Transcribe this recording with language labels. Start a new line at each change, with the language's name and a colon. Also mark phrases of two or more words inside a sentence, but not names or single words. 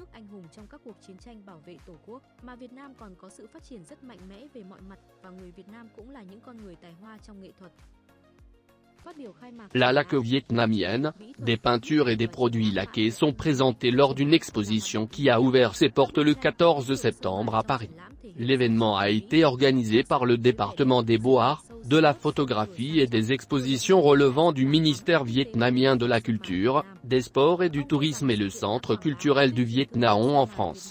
Vietnamese: anh hùng trong các cuộc chiến tranh bảo vệ Tổ quốc, mà Việt Nam còn có sự phát triển rất mạnh mẽ về mọi mặt và người Việt Nam cũng là những con người tài hoa trong nghệ thuật.
French: La laque vietnamienne, des peintures et des produits laqués sont présentés lors d'une exposition qui a ouvert ses portes le 14 septembre à Paris. L'événement a été organisé par le département des Beaux-Arts, de la photographie et des expositions relevant du ministère vietnamien de la Culture, des Sports et du Tourisme et le Centre culturel du Viet Nam en France.